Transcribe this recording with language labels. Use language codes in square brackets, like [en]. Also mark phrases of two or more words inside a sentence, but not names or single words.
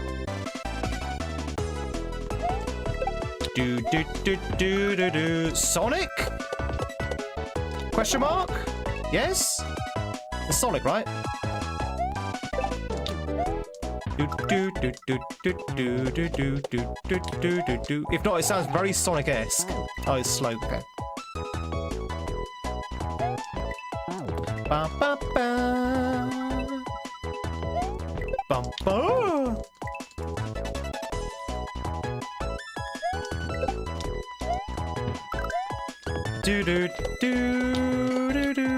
[en] Sonic? Question mark? Yes? It's Sonic, right? If not, it sounds very Sonic-esque. Oh, it's slow. Okay. Ba ba ba. Bum ba. Do do do do do.